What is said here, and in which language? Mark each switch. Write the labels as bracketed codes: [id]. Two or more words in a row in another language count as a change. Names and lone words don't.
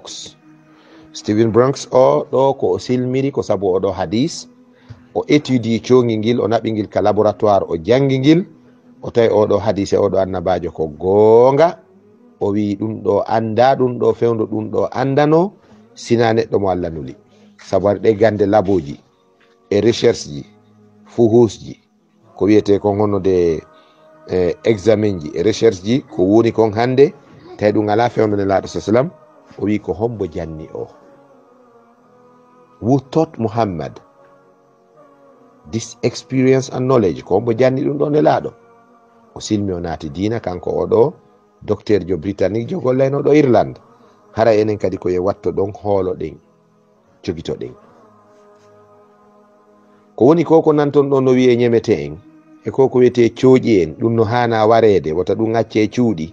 [ff] Brooks o ɗo ko o silmiri ko sabu oɗo hadis o étudie congil ngil o naɓi ngil ka laboratoire o jangi ngil o tawi oɗo hadise oɗo annabajo ko goonga, o wi ɗum ɗo anda, ɗum ɗo fewndo, ɗum ɗo andano sina neɗɗo mo Allah nuli. Sabu ɗe gande laboji e recherche ji fuhus ji ko wiyete kon honnude examen ji e recherche ji ko woni kon hande tawi ɗum ala fewndo nelaɗo sallam, o wi ko hombo janni o. [en] Who taught Muhammad this experience and knowledge? [ff] Ko hombo janni ɗum ɗo nelaɗo. O silmi o naati diina kanko oɗo docteur jo britannique jo gollaynoɗo Irlande. Hara enen kadi koye watto ɗon hoolo ɗen jogito ɗen. Ko woni koko nanton ɗo no wiye ñemete en e koko wiyete cooƴi en, ɗum no hana warede wota ɗum acce cuuɗi.